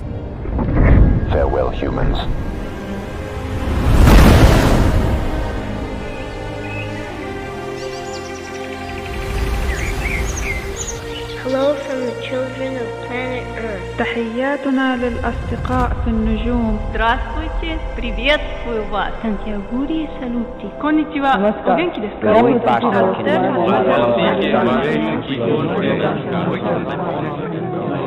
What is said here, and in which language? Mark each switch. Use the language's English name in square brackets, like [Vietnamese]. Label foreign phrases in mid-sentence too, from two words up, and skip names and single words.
[English] Farewell, humans. Hello from the children of planet Earth. [Arabic] تحياتنا للأصدقاء في النجوم. [Russian] Здравствуйте, приветствую вас. Сантьягури салюти. [Japanese] こんにちは。元気です.